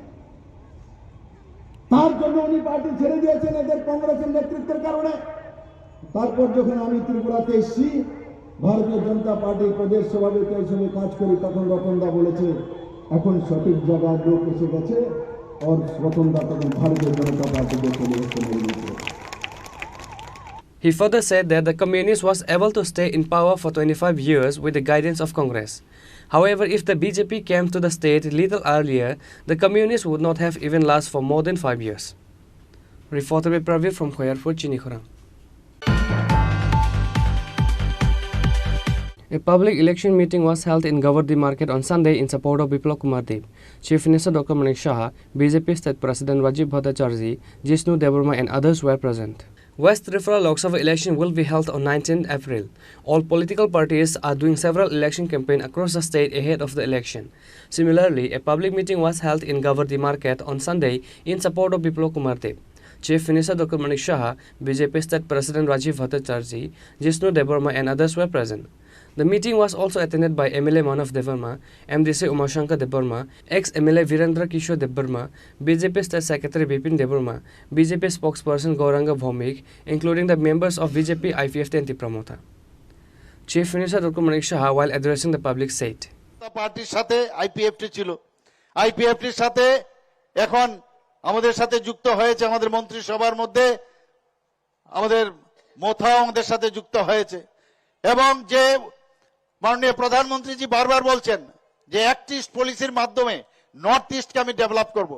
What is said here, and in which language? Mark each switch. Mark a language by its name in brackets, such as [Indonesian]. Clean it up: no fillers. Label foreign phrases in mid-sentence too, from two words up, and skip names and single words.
[Bangla] তার জন্য উনি পার্টি ছেড়ে দিয়েছেন এদের কংগ্রেসের নেতৃত্বের কারণে। তারপর যখন আমি ত্রিপুরাতে এসেছি, ভারতীয় জনতা পার্টির প্রদেশ সভাপতি হিসেবে কাজ করি, তখন রতনদা বলেছে এখন সঠিক জায়গায় লোক এসে গেছে, और রতনদা তখন ভারতীয় জনতা পার্টিকে চলে গেছে। [English] He further said that the Communist was able to stay in power for 25 years with the guidance of Congress. However, if the BJP came to the state little earlier, the Communists would not have even last for more than 5 years. Reporter by Praveer from Khoyarpur, Chinikhorang. A public election meeting was held in Gavardi Market on Sunday in support of Biplab Kumar Deb. Chief Minister Dr. Manik Shah, BJP State President Rajiv Bhattacharjee, Jishnu Debarma and others were present. West Tripura Lok Sabha election will be held on 19th April. All political parties are doing several election campaigns across the state ahead of the election. Similarly, a public meeting was held in Gavardi Market on Sunday in support of Biplab Kumar Deb. Chief Minister Dr. Manik Shah, BJP State President Rajiv Bhattacharjee, Jishnu Debarma and others were present. The meeting was also attended by MLA Manav Debarma, MDC Umashankar Debarma, ex-MLA Virendra Kishore Debarma, BJP State Secretary Bipin Debarma, BJP spokesperson Gauranga Bhaumik, including the members of BJP IPFT and Tipramotha. Chief Minister Dr. Manik Shah, while addressing the public, said, [Bangla] পার্টির সাথে আইপিএফটি ছিল, আইপিএফটির সাথে এখন আমাদের সাথে যুক্ত হয়েছে আমাদের মন্ত্রিসভার মধ্যে আমাদের মোথাও আমাদের সাথে যুক্ত হয়েছে। এবং যে মাননীয় প্রধানমন্ত্রীজি বারবার বলছেন যে অ্যাক্ট ইস্ট পলিসির মাধ্যমে নর্থ ইস্টকে আমি ডেভেলপ করব।